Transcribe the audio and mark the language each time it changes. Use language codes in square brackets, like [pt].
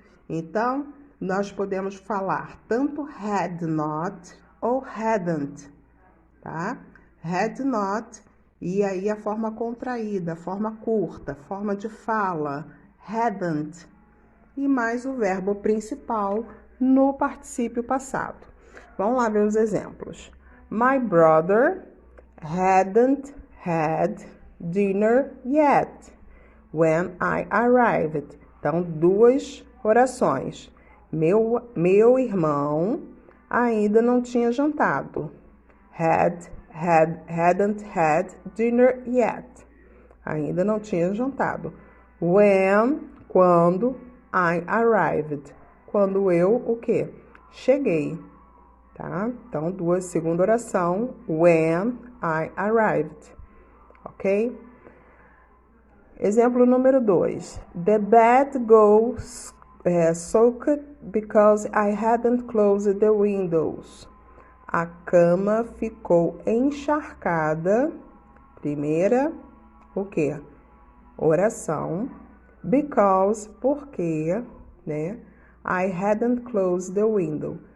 [pt] Então, nós podemos falar tanto had not ou hadn't, tá? Had not, e aí a forma contraída, a forma curta, forma de fala, hadn't, e mais o verbo principal no particípio passado. Vamos lá ver os exemplos. [en] My brother hadn't had dinner yet when I arrived. [pt] Então, duas orações. Meu irmão ainda não tinha jantado. [en] Hadn't had dinner yet. [pt] Ainda não tinha jantado. When, quando, [en] I arrived. [pt] Quando eu, o quê? Cheguei. Tá? Então, segunda oração. [en] When I arrived. [pt] Ok? Exemplo número 2. [en] The bed goes soaked because I hadn't closed the windows. [pt] A cama ficou encharcada. Primeira, o quê? oração, because, porque, né? [en] I hadn't closed the window.